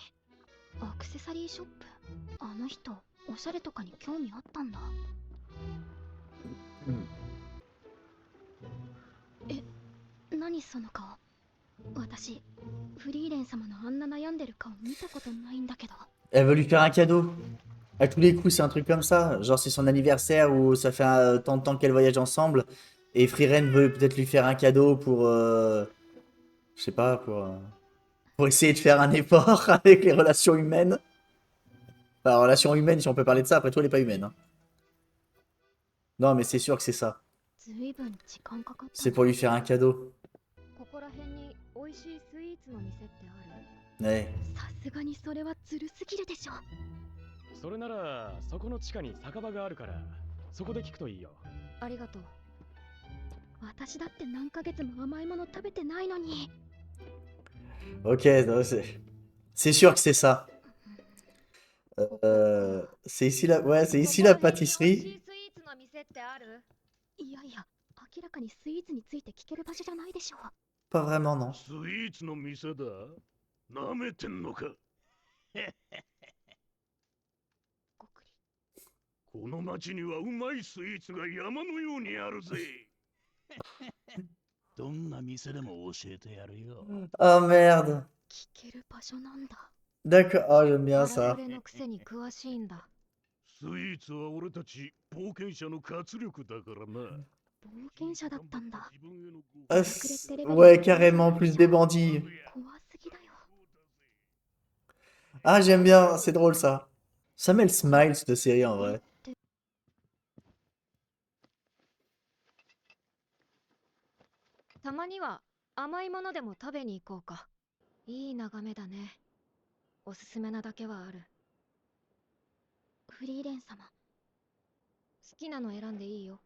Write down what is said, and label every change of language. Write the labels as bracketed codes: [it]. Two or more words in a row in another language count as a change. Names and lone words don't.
[ja] アクセサリーショップ、あの人、おしゃれとかに興味あったんだ。何その顔。私、フリーレン様のあんな悩んでる顔見たことないんだけど。 [fr] Elle veut lui faire un cadeau. À tous les coups, c'est un truc comme ça. Genre, c'est son anniversaire ou ça fait tant de temps qu'elles voyagent ensemble. Et Frieren veut peut-être lui faire un cadeau pour, je sais pas, pour essayer de faire un effort avec les relations humaines. Enfin, relations humaines, si on peut parler de ça. Après tout, elle est pas humaine, hein. Non, mais c'est sûr que c'est ça. [ja] ずいぶん時間かかったね。 [fr] C'est pour lui faire un cadeau. [ja] ここら辺に美味しいスイーツの店ってある？ [fr] Ouais. [ja] さすがにそれはずるすぎるでしょ。それならそこの地下に酒場があるからそこで聞くといいよ。ありがとう。私だって何ヶ月も甘いもの食べてないのに。 [fr] Ok, non, c'est sûr que c'est ça. C'est ici la, ouais, c'est ici la pâtisserie. [ja] いやいや、明らかにスイーツについて聞ける場所じゃないでしょう。 [fr] Pas vraiment, non. [ja] スイーツの店だ。なめてんのか。ごくり。この町にはうまいスイーツが山のようにあるぜ。どんな店でも教えてやるよ。 [fr] Oh merde. [ja] 聞ける場所なんだ。 [fr] D'accord, oh, j'aime bien [ja] 荒 [fr] ça. [ja] ぶれのくせに詳しいんだ。スイーツは俺たち冒険者の活力だからな。冒険者だったんだ。 [fr] Ah, ouais, carrément, plus des bandits. [ja] 怖すぎだよ。 [fr] Ah, j'aime bien, c'est drôle ça. Ça met le smile cette série en vrai. [ja] たまには甘いものでも食べに行こうか。いい眺めだね。おすすめなだけはある。フリーレン様、好きなの選んでいいよ。